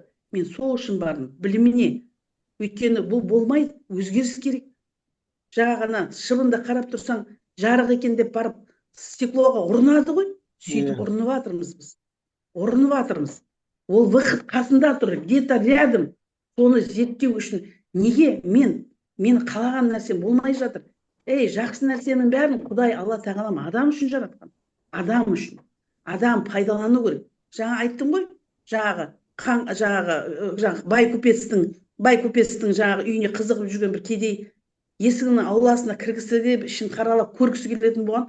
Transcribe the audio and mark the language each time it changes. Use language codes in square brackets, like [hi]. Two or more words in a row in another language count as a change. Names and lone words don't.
[kk] Мен сол үшін бардым, біліміне. Өйткені бұл болмайды, өзгеріс керек. Жаңағына шыбында қарап тұрсаң, жарық екен деп барып, стеклоға ұрынады ғой. Сөйтіп ұрынып жатырмыз біз. Ұрынып жатырмыз. Ол выход қасында тұр, [ru] где-то рядом. [kk] Соны зерттеу үшін неге мен қалаған нәрсем болмай жатыр? Жақсы нәрсенің бәрін Құдай Алла тағалам адам үшін жаратқан. Адам үшін. Адам пайдалану керек. Жаңа айттым ғой, жаңағы бай көпестің жаңағы үйіне қызығып жүрген бір кедей есігінің ауласына кіргісі деп ішін қаралап көргісі келетін болған.